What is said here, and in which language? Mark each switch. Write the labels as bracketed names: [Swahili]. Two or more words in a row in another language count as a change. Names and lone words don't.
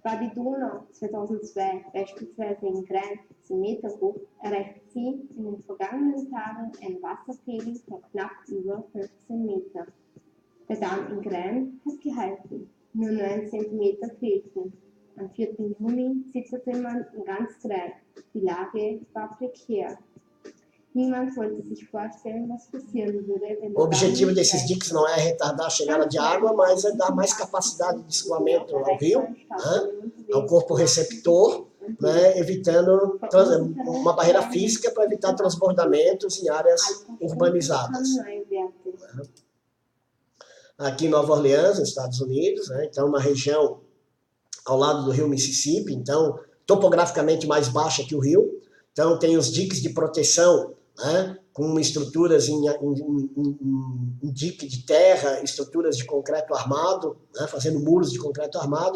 [German] War die Donau 2002 beispielsweise in Grein 10 Meter hoch, erreicht sie in den vergangenen Tagen einen Wasserpegel von knapp über 15 Meter. Der Damm in Grein hat gehalten, nur 9 Zentimeter fehlten. Am 4. Juni zitterte man in ganz Grein. Die Lage war prekär. Niemand wollte sich vorstellen, was passieren würde, wenn [Portuguese] O objetivo desses diques não é retardar a chegada de água, mas é dar mais capacidade de escoamento ao rio, né, ao corpo receptor, né, evitando uma barreira física para evitar transbordamentos em áreas urbanizadas. Aqui em Nova Orleans, nos Estados Unidos, né, então uma região ao lado do rio Mississippi, então topograficamente mais baixa que o rio, então tem os diques de proteção, né, com estruturas em dique de terra, estruturas de concreto armado, né, fazendo muros de concreto armado.